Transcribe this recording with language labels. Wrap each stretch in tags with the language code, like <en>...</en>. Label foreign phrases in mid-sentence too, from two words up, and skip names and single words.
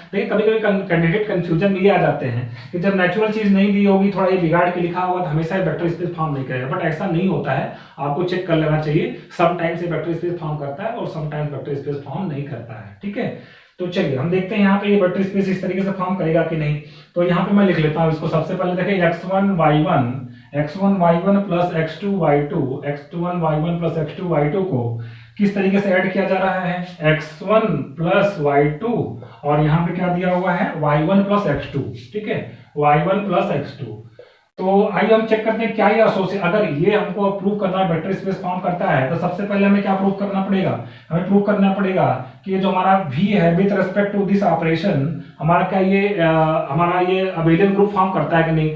<hi>देखिए कभी कभी</hi> <en>candidate confusion</en> <hi>में ये आ जाते हैं कि जब नेचुरल चीज नहीं दी होगी, थोड़ा ये बिगाड़ के लिखा होगा तो हमेशा ये</hi> <en>vector space form</en> <hi>नहीं करेगा, बट ऐसा नहीं होता है, आपको चेक कर लेना चाहिए। समटाइम्स ये</hi> <en>vector space form</en> <hi>करता है और समटाइम्स</hi> <en>vector space form</en> <hi>नहीं करता है। ठीक है, तो चलिए हम देखते हैं यहाँ पे ये</hi> <en>vector space</en> <hi>इस तरीके से फॉर्म करेगा कि नहीं। तो यहाँ पे मैं लिख लेता हूँ इसको। सबसे पहले देखिए x1 y1 प्लस x2 y2, x1 y1 प्लस x2 y2 को किस तरीके से ऐड किया जा रहा है, x1 प्लस y2 और यहाँ पे क्या दिया हुआ है y1 प्लस x2। ठीक है, y1 प्लस x2। तो आइए हम चेक करते हैं क्या ये एसोसिएट, अगर ये हमको प्रूव करना है</hi> <en>vector space form</en> <hi>करता है तो सबसे पहले हमें क्या प्रूव करना पड़ेगा, हमें प्रूव करना पड़ेगा कि ये जो हमारा v है</hi> <en>with respect to this operation,</en> <hi>हमारा क्या ये हमारा ये</hi> <en>abelian group form</en> <hi>करता है कि नहीं।</hi>